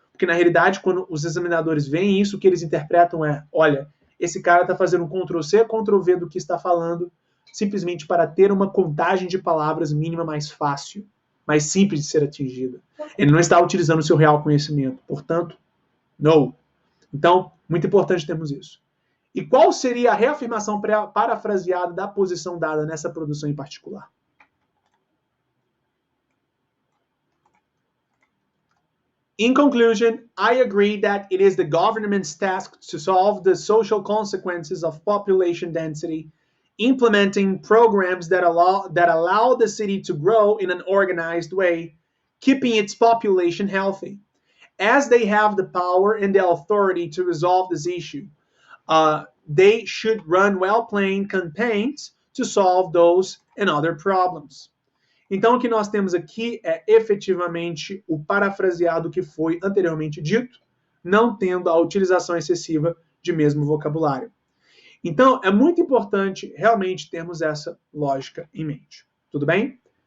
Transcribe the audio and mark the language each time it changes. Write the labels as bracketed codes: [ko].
[pt] Porque na realidade, quando os examinadores veem isso, o que eles interpretam é, olha, esse cara está fazendo um Ctrl+C, Ctrl+V do que está falando, simplesmente para ter uma contagem de palavras mínima mais fácil, mais simples de ser atingida. Ele não está utilizando o seu real conhecimento. Portanto, no. Então, muito importante termos isso. E qual seria a reafirmação parafraseada da posição dada nessa produção em particular? [en] In conclusion, I agree that it is the government's task to solve the social consequences of population density, implementing programs that allow the city to grow in an organized way, keeping its population healthy. As they have the power and the authority to resolve this issue, they should run well-planned campaigns to solve those and other problems. [pt] Então, o que nós temos aqui é efetivamente o parafraseado que foi anteriormente dito, não tendo a utilização excessiva de mesmo vocabulário. Então, é muito importante realmente termos essa lógica em mente. Tudo bem?